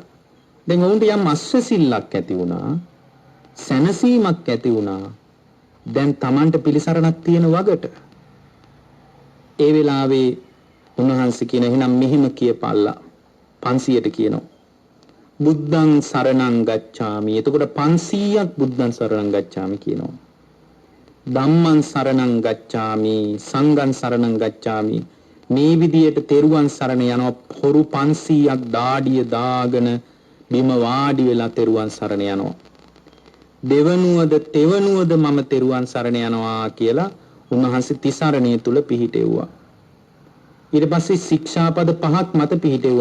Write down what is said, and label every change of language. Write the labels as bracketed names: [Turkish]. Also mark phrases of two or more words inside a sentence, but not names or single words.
[Sinhala] දැන් වුන්ට යම් අස්වැසිල්ලක් ඇති වුණා. සැනසීමක් ඇති වුණා. දැන් Tamanට පිළිසරණක් තියෙන වගට. ඒ වෙලාවේ උන්වහන්සේ කියන එහෙනම් මෙහිම කියපල්ලා 500ට කියනවා. [Pali] බුද්ධං සරණං ගච්ඡාමි. [Sinhala] එතකොට 500ක් [Pali] බුද්ධං සරණං ගච්ඡාමි කියනවා. ධම්මං සරණං ගච්ඡාමි සංඝං සරණං ගච්ඡාමි. [Sinhala] මේ විදියට තෙරුවන් සරණ යනවා. හොරු 500ක් දාඩිය දාගෙන බිම වාඩි වෙලා තෙරුවන් සරණ යනවා. දෙවනුවද තෙවනුවද මම තෙරුවන් සරණ යනවා කියලා උන්වහන්සේ තිසරණිය තුල පිහිටෙව්වා. ඊට පස්සේ ශික්ෂාපද 5ක් මත පිහිටෙව්වා.